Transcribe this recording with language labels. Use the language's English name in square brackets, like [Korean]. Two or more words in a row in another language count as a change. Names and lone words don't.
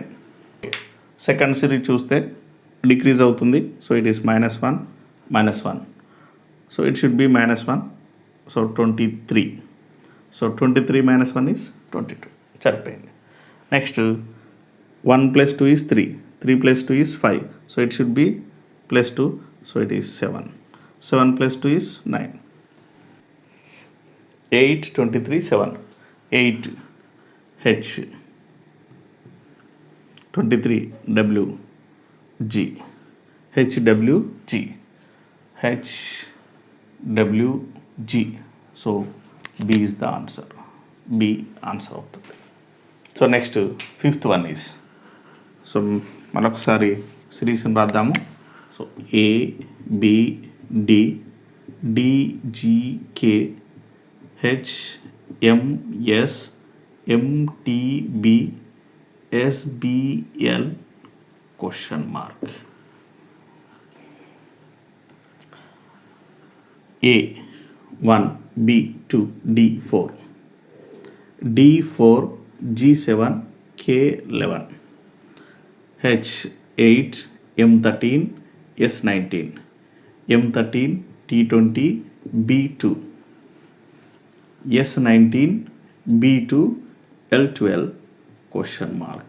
[English] Second series చూస్తే decrease అవుతుంది, so it is -1, -1, so it should be -1, so 23, so 23 minus 1 is 22. సరిపోయింది. Next 1 plus 2 is 3, 3 plus 2 is 5, so it should be plus 2, so it is 7, 7 plus 2 is 9, 8, 23, 7, 8 H, 23 W, G, H, W, G, H, W, G, so B is the answer. [Telugu] B answer అవుతుంది. [English] So next fifth one is, so [Telugu] మరొకసారి సిరీస్ని రాద్దాము. [English] సో A, B, D, D, G, K, H, M, S, M, T, B, S, B, L, question mark. A 1, B 2, D 4, D 4, G 7, K 11, H 8, M 13, S 19, M 13, T 20, B 2, S 19, B 2, L 12, question mark.